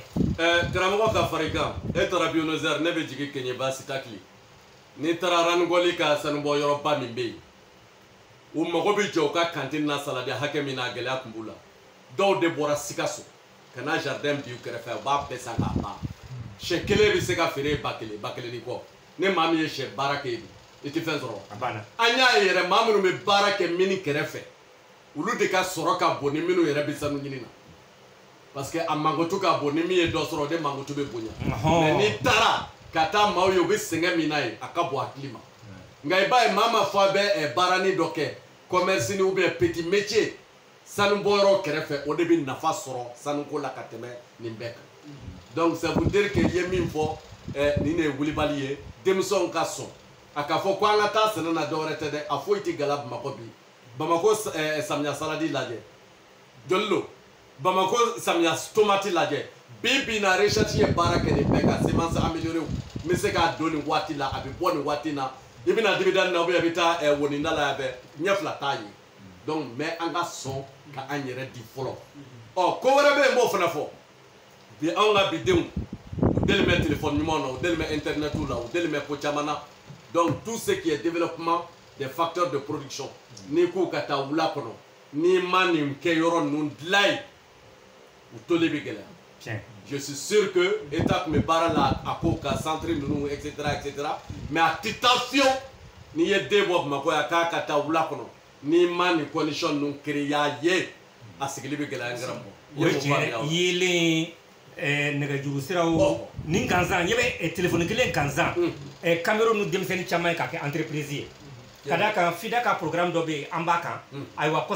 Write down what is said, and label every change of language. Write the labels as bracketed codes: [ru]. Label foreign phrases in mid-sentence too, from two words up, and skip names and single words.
[bm] karamɔgɔ ka fara i kan e taara Buenos Aires ne bɛ jigin Keɲeba Sitakili n'i taara Ranugɔli ka sanubɔ yɔrɔba min bɛ yen u mago bɛ jɔ u ka kantine na saladi hakɛ min na a gɛlɛya tun b'u la dɔw de bɔra Sikaso ka na jardin bi u kɛrɛfɛ u b'a bɛɛ san k'a ban sɛ kelen bɛ se ka feere ba kelen ni kɔ ne maa min ye sɛ baara kɛ i tɛ fɛn sɔrɔ an y'a ye yɛrɛ maa minnu bɛ baara kɛ mini kɛrɛfɛ olu de ka sɔrɔ ka bon ni minnu yɛrɛ bɛ sanu ɲini na [fr] parce que [bm] a mankutu ka bon ni min ye dɔ sɔrɔ o de mankutu bɛ bonya mais n'i taara ka taa maaw ye u bɛ sɛgɛn min na ye a ka bon hakili ma nka i b'a ye maa ma fɔ a bɛ baaranin dɔ kɛ commerce ni [fr] ou bien petit métier [bm] sanubɔyɔrɔ kɛrɛfɛ o de bɛ nafa sɔrɔ sanuko la ka tɛmɛ nin bɛɛ kan [fr] donc ça veut dire que [bm] i ye min fɔ nin de ye wulibali ye denmisɛnw ka sɔn a ka fɔ ko an ka taa sɛnɛ na dɔwɛrɛ tɛ dɛ a foyi tɛ gala Bamakɔ bi Bamakɔ samiya saladi lajɛ joli lo Bamakɔ samiya tomati lajɛ bi na recherche ye baara kɛ nin bɛɛ ka [fr] semence améliorée [bm] n bɛ se k'a don nin waati la a bɛ bɔ nin waati na i bɛna dividende na [fr] ou bien [bm] i bɛ taa woninda la yan fɛ ɲɛ fila t'a ye [fr] donc mais [bm] an ka sɔn ka an yɛrɛ di fɔlɔ ɔ ko wɛrɛ bɛ yen n b'o fana fɔ bi anw ka bi denw u deli bɛ téléphone ɲumanw na u deli bɛ internet la u deli bɛ ko caman na [fr] donc tout ce qui est développement des facteurs de production [bm] n'i k'u ka taa wula kɔnɔ n'i ma nin kɛ yɔrɔ ninnu dilan yen u toli bɛ gɛlɛya [fr] je suis sûr que état [bm] tun bɛ baara la a ko ka centre ninnu etc mais a tɛ taa fiyewu n'i ye den bɔ Bamakɔ yan k'a ka taa wula kɔnɔ n'i ma nin condition ninnu créer ye a sigili bɛ gɛlɛya n karamɔgɔ. o ye tiɲɛ ye yeelen nɛgɛjuru siraw ni gansan ɲɛ bɛ telefɔni kelen gansan caméra nu denmisɛnnin caman ye k'a kɛ entreprise ye ka d'a kan FIDA ka programme dɔ bɛ yen an b'a kan ayiwa kɔsa